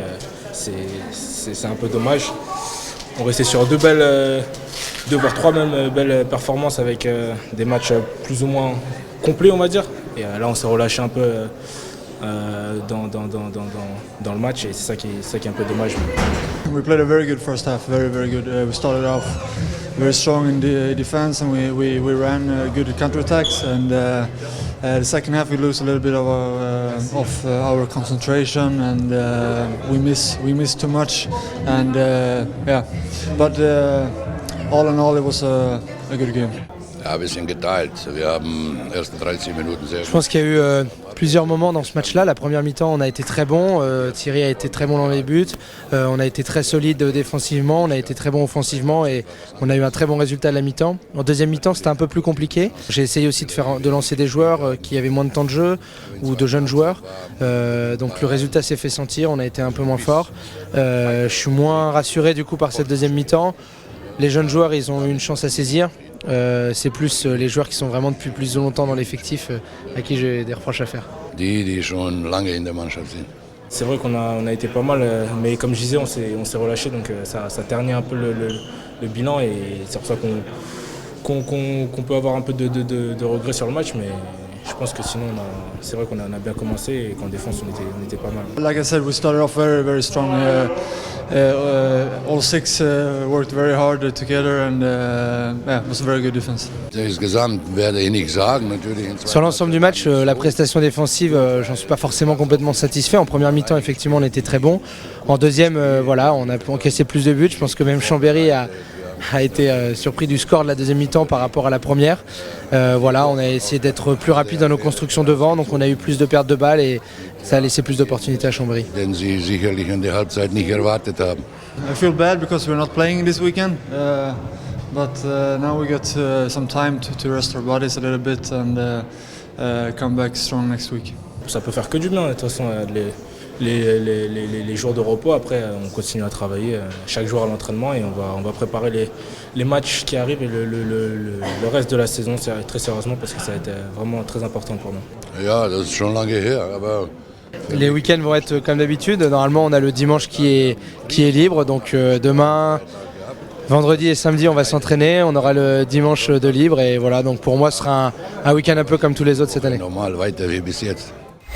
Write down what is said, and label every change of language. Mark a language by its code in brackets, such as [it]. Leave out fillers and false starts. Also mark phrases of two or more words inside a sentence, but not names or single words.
[fr] C'est un peu dommage. On restait sur deux voire trois même belles performances avec des matchs plus ou moins complets, on va dire. Et là, on s'est relâché un peu dans le match et c'est ça qui est un peu dommage. [en] We played a very good first half, very good. We started off very strong in the defense and we ran good counterattacks. And the second half we lose a little bit of our concentration and we miss too much. And yeah, but all in all it was a good game. [de] Ja, ein bisschen geteilt. Wir haben ersten 13 Minuten sehr [fr] Je pense qu'il y a eu plusieurs moments dans ce match-là. La première mi-temps, on a été très bon. Thierry a été très bon dans les buts. On a été très solide défensivement. On a été très bon offensivement et on a eu un très bon résultat à la mi-temps. En deuxième mi-temps, c'était un peu plus compliqué. J'ai essayé aussi de lancer des joueurs qui avaient moins de temps de jeu ou de jeunes joueurs. Donc le résultat s'est fait sentir. On a été un peu moins fort. Je suis moins rassuré du coup par cette deuxième mi-temps. Les jeunes joueurs, ils ont eu une chance à saisir. C'est plus les joueurs qui sont vraiment depuis plus longtemps dans l'effectif à qui j'ai des reproches à faire. [de] die schon lange in der Mannschaft sind. [fr] C'est vrai qu'on a été pas mal, mais comme je disais, on s'est relâché, donc ça ternit un peu le bilan et c'est pour ça qu'on peut avoir un peu de regrets sur le match, mais je pense que sinon c'est vrai qu'on a bien commencé et qu'en défense on était pas mal. [en] Like I said, we started off very strong. All six worked very hard together and yeah, it was a very good defense. [de] Insgesamt werde ich nicht sagen, natürlich. [fr] Sur l'ensemble du match, la prestation défensive, j'en suis pas forcément complètement satisfait. En première mi-temps, effectivement, on était très bon. En deuxième, voilà, on a encaissé plus de buts. Je pense que même Chambéry a été surpris du score de la deuxième mi-temps par rapport à la première. Voilà, on a essayé d'être plus rapide dans nos constructions devant, donc on a eu plus de pertes de balles et ça a laissé plus d'opportunités à Chambéry. [de] Den sie sicherlich in der Halbzeit nicht erwartet haben. [en] I feel bad because we're not playing this weekend, but now we got some time to rest our bodies a little bit and come back strong next week. [fr] Ça peut faire que du bien, de toute façon, les jours de repos. Après, on continue à travailler chaque jour à l'entraînement et on va préparer les matchs qui arrivent et le reste de la saison très sérieusement parce que ça a été vraiment très important pour nous. [de] Ja, das ist schon lange her, aber [fr] Les week-ends vont être comme d'habitude. Normalement, on a le dimanche qui est libre, donc demain, vendredi et samedi, on va s'entraîner. On aura le dimanche de libre et voilà. Donc pour moi, ce sera un week-end un peu comme tous les autres cette année. [de] normal weiter wie bis jetzt.